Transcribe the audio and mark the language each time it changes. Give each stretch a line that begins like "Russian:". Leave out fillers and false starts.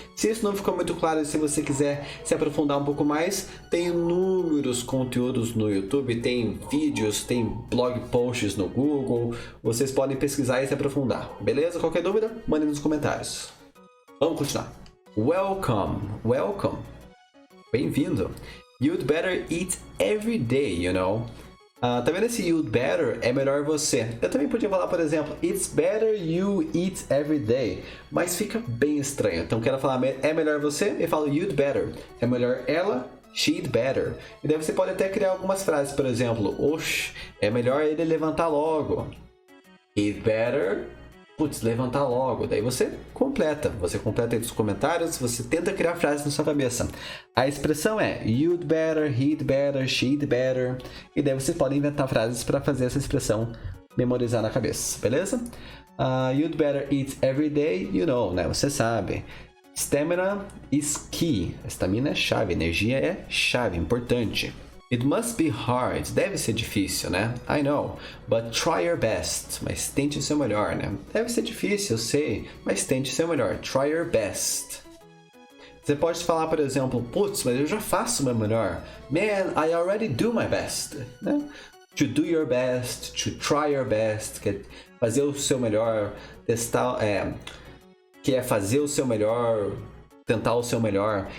Portuguese: Se isso não ficou muito claro e se você quiser se aprofundar um pouco mais, tem inúmeros conteúdos no YouTube, tem vídeos, tem blog posts no Google, vocês podem pesquisar e se aprofundar, beleza? Qualquer dúvida, mandem nos comentários. Vamos continuar.
English: Welcome.
Portuguese: Bem-vindo.
English: You'd better eat every day, you know.
Portuguese: Tá vendo esse
English: you'd better?
Portuguese: É melhor você. Eu também podia falar, por exemplo,
English: it's better you eat every day.
Portuguese: Mas fica bem estranho. Então, quero falar, é melhor você? Eu falo
English: you'd better.
Portuguese: É melhor ela?
English: She'd better.
Portuguese: E daí você pode até criar algumas frases, por exemplo, oxe, é melhor ele levantar logo.
English: He'd better,
Portuguese: putz, levantar logo. Daí você completa aí dos comentários, você tenta criar frases na sua cabeça. A expressão é
English: you'd better, he'd better, she'd better.
Portuguese: E daí você pode inventar frases para fazer essa expressão memorizar na cabeça, beleza?
English: You'd better eat every day, you know, né?
Portuguese: Você sabe.
English: Stamina is key.
Portuguese: Estamina é chave, energia é chave, importante.
English: It must be hard.
Portuguese: Deve ser difícil, né?
English: I know. But try your best.
Portuguese: Mas tente o seu melhor, né? Deve ser difícil, eu sei. Mas tente o seu melhor.
English: Try your best.
Portuguese: Você pode falar, por exemplo, putz, mas eu já faço o meu melhor.
English: Man, I already do my best. Né? To do your best, to try your best.
Portuguese: Que é fazer o seu melhor. Testar... que é fazer o seu melhor, tentar o seu melhor.